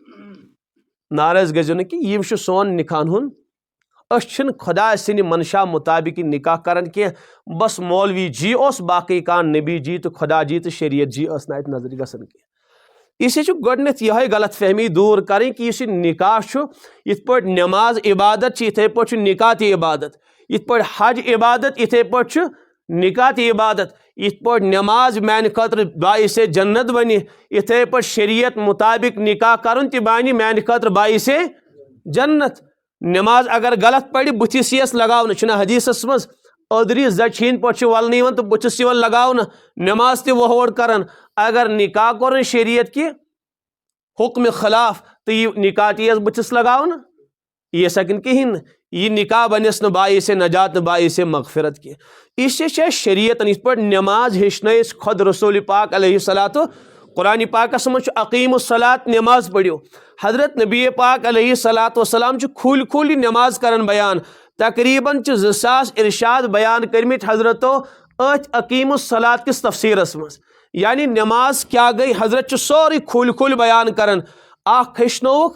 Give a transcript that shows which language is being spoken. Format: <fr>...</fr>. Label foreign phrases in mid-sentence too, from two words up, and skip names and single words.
<ks>ناراض گٔژھِو نہٕ کہِ یہِ چھُ سون نِکاحن ہُنٛد أسۍ چھِنہٕ خۄداے سٕنٛدِ منشا مُطابِق یہِ نِکاح کَران کینٛہہ بس مولوی جی اوس باقٕے کانٛہہ نبی جی تہٕ خۄدا جی تہٕ شریعت جی ٲس نہٕ اَتہِ نظرِ گژھان کینٛہہ</ks> <ur>اس لیے</ur> <ks>چھُ گۄڈٕنٮ۪تھ یِہوٚے غلط فہمی دوٗر کَرٕنۍ کہِ یُس یہِ نِکاح چھُ یِتھ پٲٹھۍ نٮ۪ماز عبادت چھِ یِتھَے پٲٹھۍ چھُ نِکاح تہِ عبادت یِتھ پٲٹھۍ حج عبادت یِتھَے پٲٹھۍ چھُ نِکاح تہِ عبادت یِتھ پٲٹھۍ نٮ۪ماز میٛانہِ خٲطرٕ باعثے جنت بَنہِ یِتھَے پٲٹھۍ شریعت مُطابِق نِکاح کَرُن تہِ بَنہِ میٛانہِ خٲطرٕ باعثے جنت نٮ۪ماز اگر غلط پَرِ بٕتھِس یِیَس لگاونہٕ چھُنہ حدیٖثَس منٛز أدرِ زَچہِ ہِنٛدۍ پٲٹھۍ چھِ وَلنہٕ یِوان تہٕ بٕتھِس یِوان لگاونہٕ نٮ۪ماز تہِ وۄہوڑ کَران اگر نِکاح کوٚرُن شریعت کہِ حُکمہِ خلاف تہٕ یہِ نِکاح تہِ یِیَس بٕتھِس لگاونہٕ یہِ یِیَس ہٮ۪کن کِہیٖنۍ نہٕ یہِ نِکاح بَنٮ۪س نہٕ باعثے نجات نہٕ باعثے مغفرت کینٛہہ</ks> <ur>اس لیے</ur> <ks>چھِ اَسہِ شریعتن یِتھ پٲٹھۍ نٮ۪ماز ہیٚچھنٲے أسۍ خۄد رسوٗلِ پاک</ks> <ar>علیہ الصلاۃ</ar> <ks>قرآنِ پاکَس منٛز چھُ</ks> <ar>اقیٖمُ الصلاۃ</ar> <ks>نٮ۪ماز پٔرِو حضرت نبی پاک</ks> <ar>علیہ الصلاۃ وسلام</ar> <ks>چھُ کھوٗلۍ کھوٗلۍ یہِ نٮ۪ماز کران بیان تقریٖباً چھِ 2000 ارشاد بیان کٔرمٕتۍ حضرتو أتھۍ</ks> <ar>اقیٖمُ الصلاۃ</ar> <ks>کِس تفسیٖرَس منٛز یعنی نٮ۪ماز کیٛاہ گٔے حضرت چھُ سورُے کھوٗلۍ کھوٗلۍ بیان کران اکھ ہیٚچھنووُکھ</ks>